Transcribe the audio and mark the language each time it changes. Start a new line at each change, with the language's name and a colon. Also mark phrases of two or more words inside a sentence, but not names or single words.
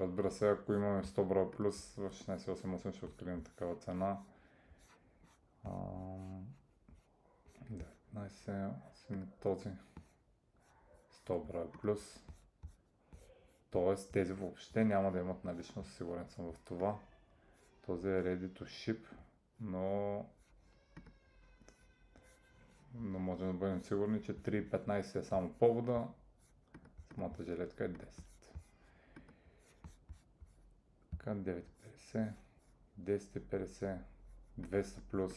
Bulgarian: Разбира се, ако имаме 100 броя плюс, в 1688 ще открием такава цена. 19, този 100 броя плюс. Тоест тези въобще няма да имат наличност, сигурен съм в това. Този е
English: ready to ship,
Bulgarian: но можем да бъдем сигурни, че 3.15 е само повода, самата жилетка е 10. Така 9.50. 150, 250, 200 плюс.